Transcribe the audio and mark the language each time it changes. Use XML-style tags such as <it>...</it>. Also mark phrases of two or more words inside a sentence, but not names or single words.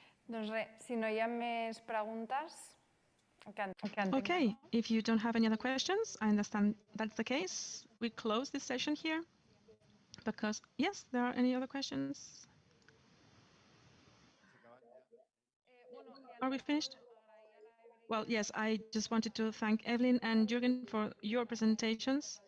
<ca>Doncs res, si no hi ha més preguntes,</ca> <en>Okay, if you don't have any other questions, I understand that's the case. We close this session here because, yes, there are any other questions? Are we finished? Well, yes, I just wanted to thank Evelyn and Jurgen for your presentations.</en>